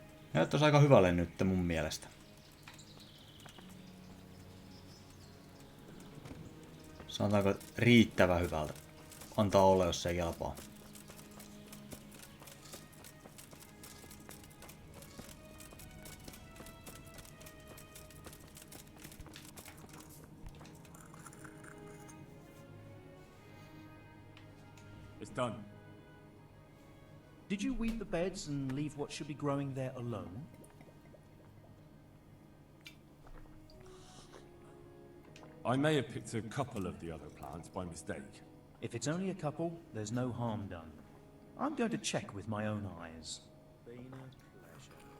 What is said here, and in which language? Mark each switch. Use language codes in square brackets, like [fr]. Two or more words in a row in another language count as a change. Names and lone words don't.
[fi] Näyttäisi aika hyvälle nyt mun mielestä. Sanotaanko riittävän hyvältä. Antaa olla, jos se ei kelpaa. [en] It's done. Did you weed the beds and leave what should be growing there alone? I may have picked a couple of the other plants by mistake. If it's only a couple, there's no harm done. I'm going to check with my own eyes. Been a pleasure.